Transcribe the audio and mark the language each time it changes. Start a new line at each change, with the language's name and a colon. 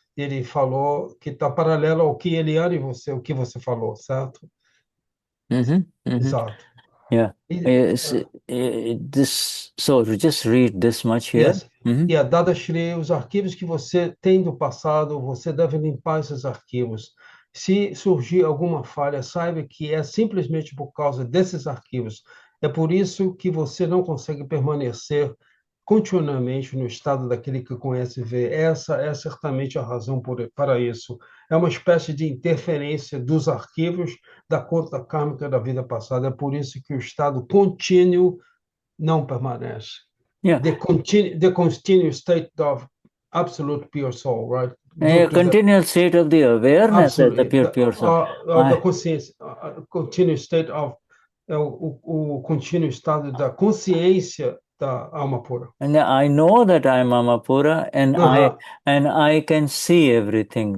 Portuguese: Ele falou que está paralelo ao que ele era em você, o que você falou, certo? Exato.
English: Yeah. So just read this much here. Yes.
Portuguese: E a Dadashri, os arquivos que você tem do passado, você deve limpar esses arquivos. Se surgir alguma falha, saiba que é simplesmente por causa desses arquivos. É por isso que você não consegue permanecer continuamente no estado daquele que conhece e vê. Essa é certamente a razão para isso. É uma espécie de interferência dos arquivos da conta kármica da vida passada. É por isso que o estado contínuo não permanece.
English: Yeah. The continuous state of absolute pure soul, right? A continual state of the awareness as the pure soul.
Portuguese: Da consciência,
English: continuous state of
Portuguese: o contínuo estado da consciência da alma pura.
English: And I know that I am Alma Pura, and I can see everything.